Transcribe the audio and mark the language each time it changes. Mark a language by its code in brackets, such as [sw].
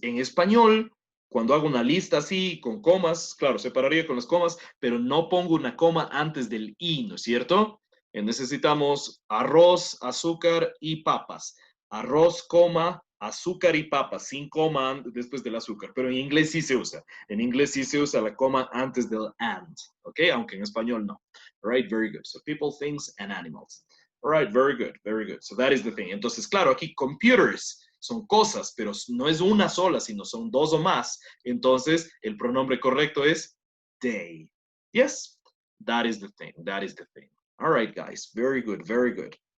[es] En español, cuando hago una lista así, con comas, claro, separaría con las comas, pero no pongo una coma antes del i, ¿no es cierto? Necesitamos arroz, azúcar y papas. Arroz, coma, azúcar y papas, sin coma después del azúcar, pero en inglés sí se usa. En inglés sí se usa la coma antes del and, ¿ok? Aunque en español no. [en] All right, very good. So people, things, and animals. All right, very good, very good. So that is the thing. [es] Entonces, claro, aquí computers son cosas, pero no es una sola, sino son dos o más. Entonces, el pronombre correcto es they. [en] Yes, that is the thing, that is the thing. All right, guys, very good, very good.